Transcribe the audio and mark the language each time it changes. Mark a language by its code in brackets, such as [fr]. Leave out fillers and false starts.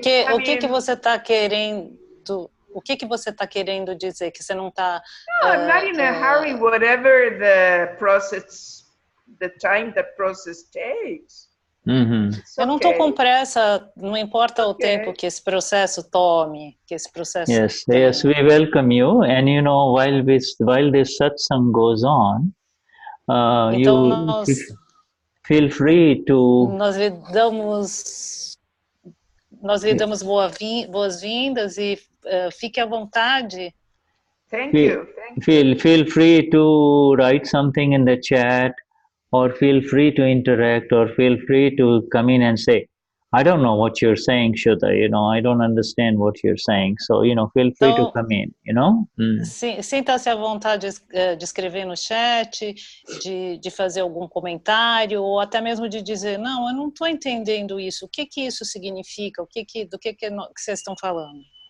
[pt] O que você está querendo? O que você está querendo dizer? Que você não está? [en] No, I'm not in a hurry. Whatever the time the process takes. [pt] Eu não estou com pressa. Não importa o tempo que esse processo tome. Que esse processo. [en] Yes, we welcome you. And you know, while this satsang goes on, [pt] então [en] feel free to... [pt] Nós lhe damos boas-vindas e fique à vontade. [en] Thank you. Feel free to write something in the chat, or feel free to interact, or feel free to come in and say, I don't know what you're saying, Shuddha, I don't understand what you're saying. So, feel free to come in, [pt] Sinta-se à vontade de escrever no chat, de fazer algum comentário, ou até mesmo de dizer, não, eu não estou entendendo isso, o que isso significa, do que vocês estão falando.